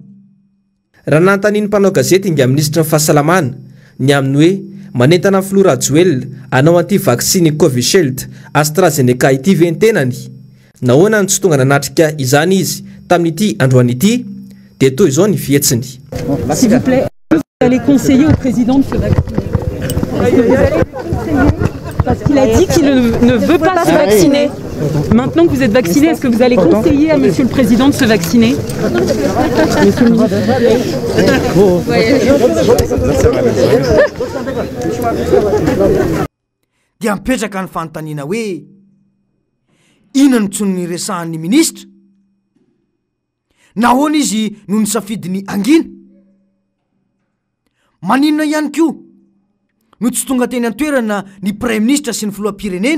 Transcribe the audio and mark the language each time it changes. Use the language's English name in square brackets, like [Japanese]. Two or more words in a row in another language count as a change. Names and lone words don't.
[Malagasy] Raha nanontaniany mpanao gazety inga ministry ny fahasalamana ny aminy hoe manentana Flora Joel anao anty vaksiny Covishield AstraZeneca ity ve ny tenany, nahoana ny tsy tonga nanatrika izany izy tamin'ity androany ity, dia toy izao ny fihetsiny. [French] S'il vous plaît, vous allez conseiller au président de se vacciner. Parce qu'il a dit qu'il ne veut pas se vacciner. Maintenant que vous êtes vacciné, est-ce que vous allez conseiller à monsieur le président de se vacciner? Monsieur le ministre. [Malagasy] Dia mipetraka ny fanontaniana hoe inona ny tsony resahan'ny ministra, nahoana izy no nisafidiny angina, maninona ihany koa no tsy tonga teny an-toerana ny [French] Premier Ministre [Malagasy] sy ny filoham-pirenena.